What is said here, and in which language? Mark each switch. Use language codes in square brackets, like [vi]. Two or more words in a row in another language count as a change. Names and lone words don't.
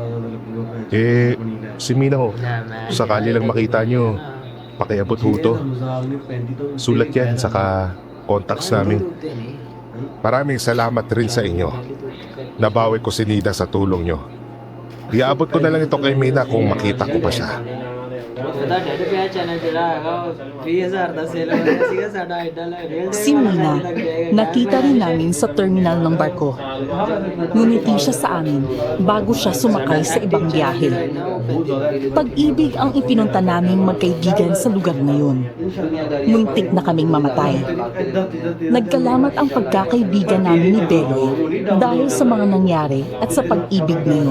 [tl] Si Mina ho, sakali lang makita nyo, pakiabot ho to. Sulat yan, saka contacts namin. Maraming salamat rin sa inyo. Nabawi ko si Nida sa tulong nyo. Iabot ko na lang ito kay Mina kung makita ko pa siya. [pa] ਉਹਦਾ ਡੈਡ ਪਿਆ ਚੈਨਲ ਜਿਹੜਾ ਹੈਗਾ ਉਹ 20,000 ਦਾ ਸੇਲ ਹੋ ਗਿਆ ਸੀਗਾ ਸਾਡਾ ਐਡਾ ਰੀਅਲ [tl] Si Mina, nakita rin namin sa terminal ng barko. Ngumiti siya sa amin bago siya sumakay sa ibang biyahe. Pag-ibig ang ipinunta naming magkaibigan sa lugar na yun. Muntik na kaming mamatay. Nagkalamat ang pagkakaibigan namin ni Beloy dahil sa mga nangyari at sa pag-ibig na yun.